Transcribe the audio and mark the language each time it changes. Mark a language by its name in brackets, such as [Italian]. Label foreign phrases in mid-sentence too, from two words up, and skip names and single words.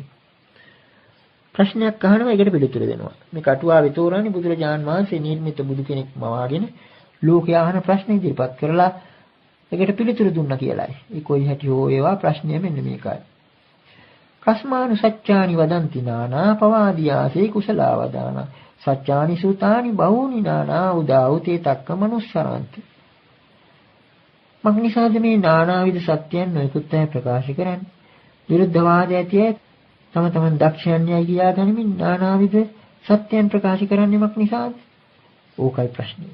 [Sinhala] ප්‍රශ්නයක් අහනවා ඒකට පිළිතුරු දෙනවා. මේ කටුවාවේ තෝරන්නේ බුදුරජාන් වහන්සේ නිර්මිත බුදු කෙනෙක් මවාගෙන ලෝකයා අහන ප්‍රශ්න ඉදිරිපත් කරලා ඒකට පිළිතුරු දුන්නා කියලායි. ඒ කොයි හැටි හෝ ඒවා ප්‍රශ්නය මෙන්න මේකයි. [Pali] කස්මානු සත්‍යානි වදන්ති නානා පවාදියාසේ කුසලාවදාන සත්‍යානි සූතානි බහූනි නානා උදාඋතේ තක්ක මනුස්සාන්ති. [Sinhala] මග්නිසාද මේ නානාවිද සත්‍යයන් නොයෙකුත් අය ප්‍රකාශ කරන්නේ. විරුද්ධවාද ඇතිය තම තමන් දක්ෂයන්යයි කියා ගනිමින් නානාවිද සත්‍යයන් ප්‍රකාශ කරන්නේ මග්නිසාද? ඕකයි ප්‍රශ්නේ.